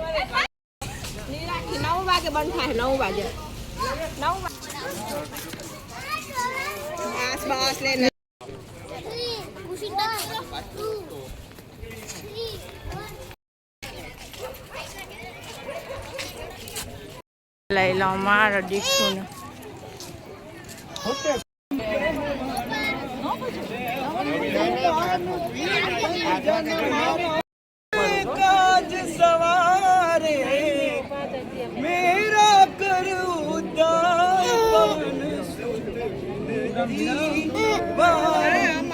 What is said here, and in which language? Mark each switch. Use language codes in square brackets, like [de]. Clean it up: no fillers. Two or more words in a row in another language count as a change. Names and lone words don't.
[gu] 9 વાગે બંધ થાય. 9 વાગે. 9 બસ લઈને લઈ લો મારા દીકુને. [hi] काज सवारे मेरा कर उद्धार पवन सुत विनती वारे